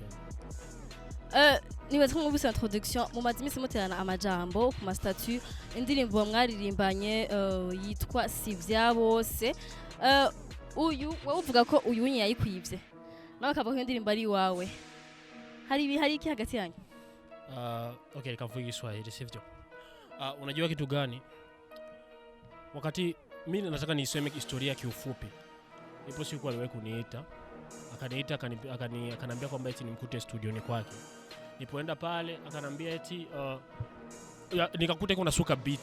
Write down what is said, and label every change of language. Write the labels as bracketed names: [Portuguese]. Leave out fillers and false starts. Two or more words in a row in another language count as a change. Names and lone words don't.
[Rundi] Nibaza ko mwumvise introduction mu mazimisi muterana amajambo ku ma statut indirimbo mwaririmbanye yitwa Sivyawose. Uyu wowe uvuga ko uyu nye yayikwivye. Nawe kavuga ko indirimbo ari wawe. Hari iki hagati yanyu? [Swahili] Okay, nikavuga Kiswahili sivyo. Unajua kitu gani? Wakati mimi nataka niseme historia kiufupi. Ipo siku aliwahi kuniita. Akaniita akaniambia kwamba eti nimkute studioni kwake. Nipoenda pale akanambia eti nikakuta kuna suka beat.